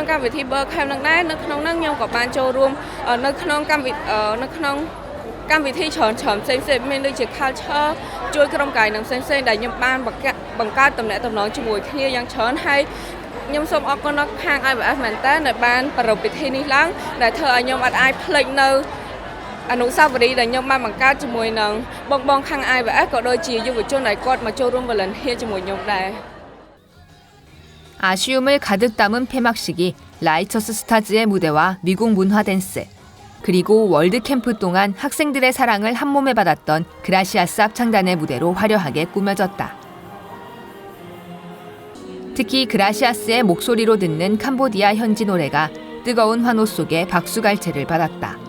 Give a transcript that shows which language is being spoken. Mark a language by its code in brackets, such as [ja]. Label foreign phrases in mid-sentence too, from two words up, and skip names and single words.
[km] កម្មវិធី Ber Camp នឹងដែរនៅក្នុងនោះខ្ញុំក៏បានចូលរួមនៅក្នុងកម្មវិធីច្រើនផ្សេងៗមានដូចជា culture ជួយក្រុមកាយនឹងផ្សេងៗដែលខ្ញុំបានបង្កើតតំណែងតំណងជាមួយគ្នាយ៉ាងច្រើនហើយខ្ញុំសូមអរគុណដល់ខាង IVF មែនតើដែលបានប្រារព្ធពិធីនេះឡើងដែលធ្វើឲ្យខ្ញុំអាចភ្លេចនៅអនុស្សាវរីយ៍ដែលខ្ញុំបានបង្កើតជាមួយនឹងបងខាង IVF ក៏ដូចជាយុវជនដែលគាត់មកចូលរួម volunteer ជាមួយខ្ញុំដែរ [ko] 아쉬움을 가득 담은 폐막식이 라이처스 스타즈의 무대와 미국 문화 댄스 그리고 월드캠프 동안 학생들의 사랑을 한몸에 받았던 그라시아스 합창단의 무대로 화려하게 꾸며졌다. 특히 그라시아스의 목소리로 듣는 캄보디아 현지 노래가 뜨거운 환호 속에 박수갈채를 받았다.